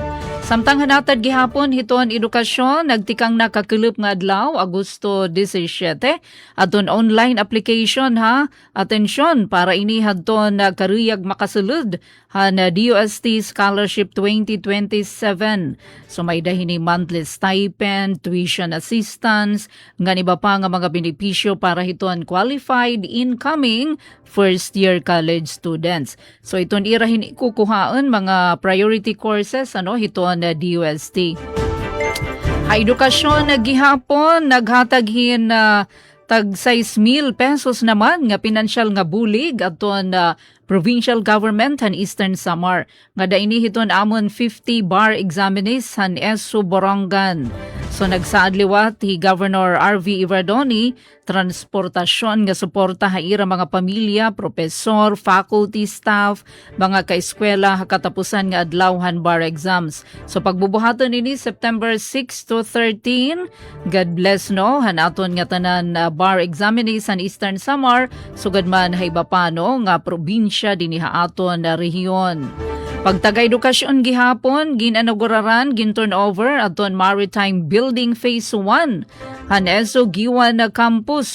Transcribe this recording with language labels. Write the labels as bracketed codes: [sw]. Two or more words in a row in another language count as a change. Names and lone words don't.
[war] Samtang hanatad gihapon hiton edukasyon nagtikang nakakulup nga adlaw Agosto 17 adton online application atensyon para ini hadton karuyag makasulod DOST Scholarship 2027. So may dahini [en] monthly stipend, tuition assistance, [war] nga iba pa nga mga benepisyo para hiton [en] qualified incoming first year college students. [war] So iton irahin kukuhaan mga [en] priority courses [war] hiton DOST. Edukasyon gihapon naghataghin tag 6,000 pesos naman nga pinansyal nga bulig aton [en] provincial government [war] han Eastern Samar. Nga daini hiton amon 50 [en] bar examinees [war] han ESO Borongan. So nagsaadliwat hi Governor RV Iverdoni transportasyon nga suporta haira mga pamilya, profesor, [en] faculty staff, [war] mga kaeskwela katapusan nga adlawhan [en] bar exams. [war] So pagbubuhaton ini September 6 to 13. [en] God bless [war] han aton nga tanan [en] bar examinees [war] han Eastern Samar sugad man hayba pano nga probinsya dinhi aton rehiyon. Pagtaga-edukasyon gihapon, ginanaguraran, gin-turnover aton Maritime Building Phase 1. Haneso Giwan na campus.